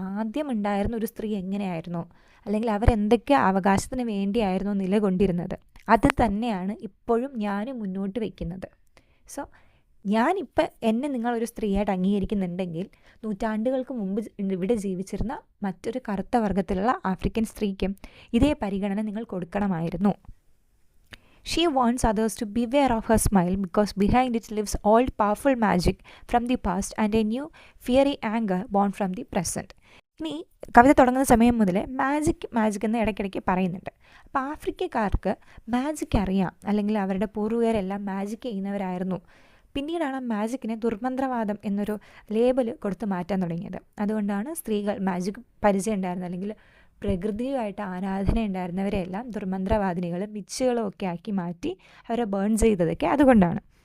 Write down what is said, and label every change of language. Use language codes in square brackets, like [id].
[ml] ആദ്യം ഉണ്ടായിരുന്ന ഒരു സ്ത്രീ എങ്ങനെയായിരുന്നോ, അല്ലെങ്കിൽ അവരെന്തൊക്കെ അവകാശത്തിന് വേണ്ടിയായിരുന്നോ നിലകൊണ്ടിരുന്നത്, അത് തന്നെയാണ് ഇപ്പോഴും ഞാൻ മുന്നോട്ട് വയ്ക്കുന്നത്. സോ ഞാനിപ്പോൾ എന്നെ നിങ്ങളൊരു സ്ത്രീയായിട്ട് അംഗീകരിക്കുന്നുണ്ടെങ്കിൽ നൂറ്റാണ്ടുകൾക്ക് മുമ്പ് ഇവിടെ ജീവിച്ചിരുന്ന മറ്റൊരു കറുത്ത വർഗ്ഗത്തിലുള്ള ആഫ്രിക്കൻ സ്ത്രീക്കും ഇതേ പരിഗണന നിങ്ങൾ കൊടുക്കണമായിരുന്നു. [en] She wants others to beware of her smile because behind it lives old powerful magic from the past and a new fiery anger born from the present. [ml] ഇനി കവിത തുടങ്ങുന്ന സമയം മുതൽ മാജിക് എന്ന് ഇടയ്ക്കിടയ്ക്ക് പറയുന്നുണ്ട്. അപ്പോൾ ആഫ്രിക്കക്കാർക്ക് മാജിക് അറിയാം, അല്ലെങ്കിൽ അവരുടെ പൂർവികരെല്ലാം മാജിക് ചെയ്യുന്നവരായിരുന്നു. പിന്നീടാണ് മാജിക്കിനെ ദുർമന്ത്രവാദം എന്നൊരു ലേബൽ കൊടുത്ത് മാറ്റാൻ തുടങ്ങിയത്. അതുകൊണ്ടാണ് സ്ത്രീകൾ മാജിക് പരിചയം ഉണ്ടായിരുന്നത്, അല്ലെങ്കിൽ പ്രകൃതിയുമായിട്ട് ആരാധന ഉണ്ടായിരുന്നവരെല്ലാം ദുർമന്ത്രവാദിനികളും വിച്ചുകളും ഒക്കെ ആക്കി മാറ്റി അവരെ ബേൺ ചെയ്തതൊക്കെ അതുകൊണ്ടാണ്.